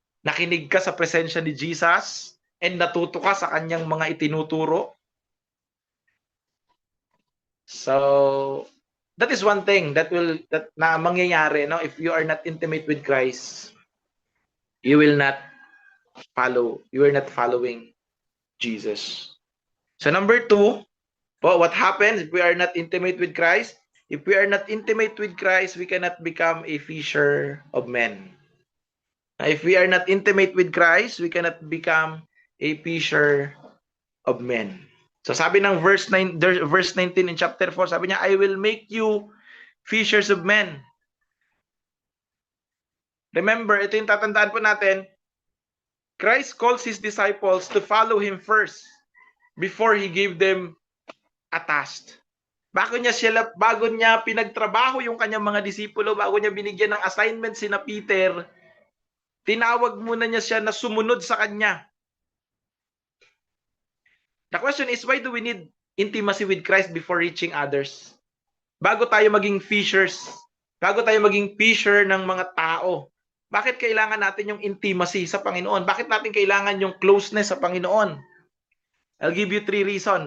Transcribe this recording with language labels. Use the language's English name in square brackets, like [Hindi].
[Filipino] Nakinig ka sa presensya ni Jesus and natuto ka sa kanyang mga itinuturo? [English] So, that is one thing that [Filipino] na mangyayari, [English] no? If you are not intimate with Christ, you will not following Jesus. So number 2, what happens if we are not intimate with Christ? If we are not intimate with Christ, we cannot become a fisher of men. If we are not intimate with Christ, we cannot become a fisher of men. So sabi ng verse 19 in chapter 4, [Filipino] sabi niya, [English] I will make you fishers of men. Remember, [Filipino] ito yung tatandaan po natin, [English] Christ calls His disciples to follow Him first before He gave them a task. [Filipino] Bago niya pinagtrabaho yung kanyang mga disipulo, bago niya binigyan ng assignment sina Peter, tinawag muna niya siya na sumunod sa kanya. [English] The question is, why do we need intimacy with Christ before reaching others? [Filipino] Bago tayo maging fishers, bago tayo maging fisher ng mga tao, bakit kailangan natin yung intimacy sa Panginoon? Bakit natin kailangan yung closeness sa Panginoon? [English] I'll give you 3 reasons.